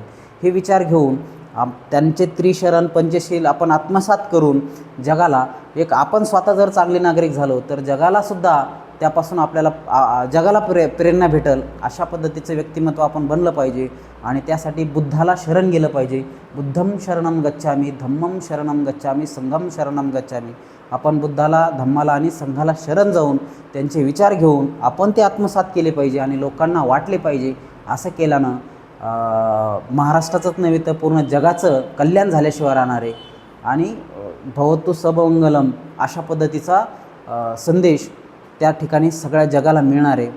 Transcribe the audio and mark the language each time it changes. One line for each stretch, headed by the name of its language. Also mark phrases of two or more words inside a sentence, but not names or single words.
Marathi: हे विचार घेऊन त्यांचे त्रिशरण पंचशील आपण आत्मसात करून जगाला आपण स्वतः जर चांगले नागरिक झालो तर जगालासुद्धा त्यापासून आपल्याला जगाला प्रेरणा भेटेल. अशा पद्धतीचं व्यक्तिमत्व आपण बनलं पाहिजे आणि त्यासाठी बुद्धाला शरण गेलं पाहिजे.
Pali: बुद्धं शरणं गच्छामि, धम्मं शरणं गच्छामि, संघं शरणं गच्छामि.
Marathi: आपण बुद्धाला, धम्माला आणि संघाला शरण जाऊन त्यांचे विचार घेऊन आपण ते आत्मसात केले पाहिजे आणि लोकांना वाटले पाहिजे. असं केल्यानं महाराष्ट्राचंच नव्हे तर पूर्ण जगाचं कल्याण झाल्याशिवाय राहणार आहे आणि
Pali: भवतु सबमंगलम
Marathi: अशा पद्धतीचा संदेश त्या ठिकाणी सगळ्या जगाला मिळणार आहे.